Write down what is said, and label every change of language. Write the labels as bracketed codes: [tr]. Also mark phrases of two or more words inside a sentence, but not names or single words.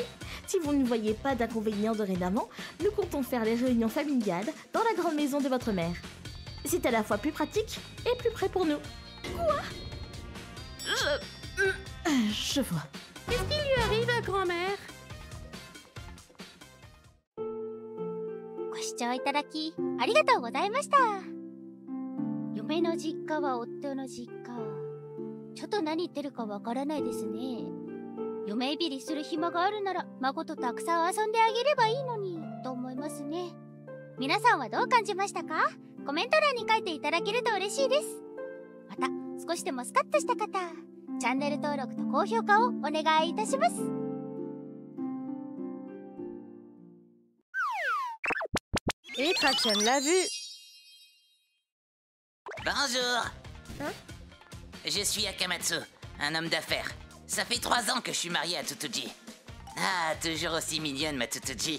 [fr] Si vous ne voyez pas d'inconvénient dorénavant, nous comptons faire les réunions familiales dans la grande maison de votre mère. C'est à la fois plus pratique et plus près pour nous. Quoi? Je vois. Qu'est-ce qui lui arrive à grand-mère? [ja] ご視聴いただきありがとうございました。嫁の実家は夫の実家。ちょっと何言ってるかわからないですね。嫁いびりする暇があるなら孫とたくさん遊んであげればいいのにと思いますね。皆さんはどう感じましたか？コメント欄に書いていただけると嬉しいです。また少しでもスカッとした方、チャンネル登録と高評価をお願いいたします。 [fr] Et Kratchen l'a vu. Bonjour. Je suis Akamatsu, un homme d'affaires. Ça fait 3 ans que je suis marié à Tsutuji. Ah, toujours aussi mignonne ma Tsutuji.